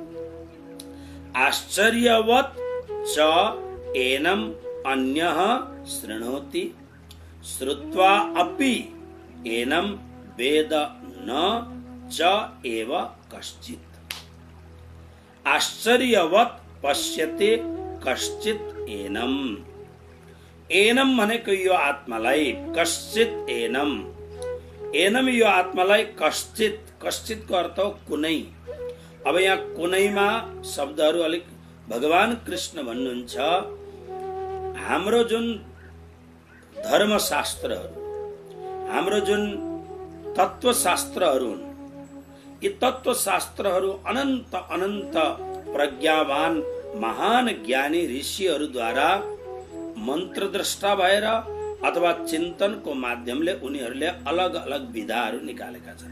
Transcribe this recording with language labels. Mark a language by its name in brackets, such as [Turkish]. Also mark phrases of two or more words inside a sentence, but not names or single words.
[Sanskrit] आश्चर्यवत् च एनम् अन्यः शृणोति श्रुत्वा अपि एनम् वेद न च एव कश्चित्। आश्चर्यवत् पश्यति कश्चित् एनम्। [Nepali] एनम् भनेको यो आत्मालाई, [Sanskrit] कश्चित् एनम्। [Nepali] एनम् यो आत्मालाई, कश्चित्, कश्चितको अर्थ हो कुनै। अब यहाँ कुनैमा शब्दहरू अलिक भगवान कृष्ण भन्नुहुन्छ, हाम्रो जुन धर्मशास्त्रहरू, हाम्रो जुन तत्वशास्त्रहरू हुन्, यी तत्वशास्त्रहरू अनन्त अनन्त प्रज्ञावान महान ज्ञानी ऋषिहरूद्वारा मन्त्रद्रष्टा भएर अथवा चिन्तनको माध्यमले उनीहरूले अलग अलग विधाहरू निकालेका छन्।